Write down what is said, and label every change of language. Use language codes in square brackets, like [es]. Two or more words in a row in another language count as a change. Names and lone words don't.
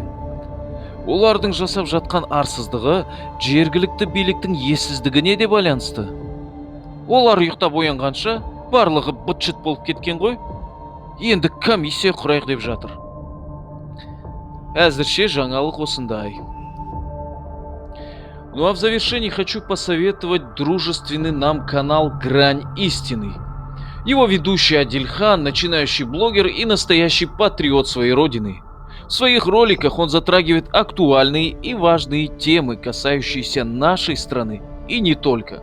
[kk] Олардың жасап жатқан арсыздығы жергілікті биліктің ессіздігіне де байланысты. Олар ұйықтап оянғанша барлығы быт-шыт болып кеткен ғой. Енді комиссия құрайық деп жатыр. Әзірше жаңалық осындай. [ru] Ну а в завершении хочу посоветовать дружественный нам канал «Грань истины». Его ведущий Адильхан, начинающий блогер и настоящий патриот своей родины. В своих роликах он затрагивает актуальные и важные темы, касающиеся нашей страны и не только.